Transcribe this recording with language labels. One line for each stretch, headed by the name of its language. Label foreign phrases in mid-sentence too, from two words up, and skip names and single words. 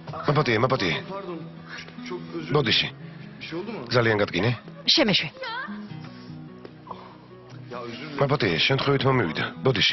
Georgian: მაპატიე.
Turkish: Pardon. Çok özür
Georgian: ბოდიში.
Turkish: Bir şey oldu mu?
Georgian: ძალიან გატკინე? შემეშვი.
Turkish: Ya özür dilerim.
Georgian: მაპატიე, შემთხვევით მომივიდა. ბოდიში.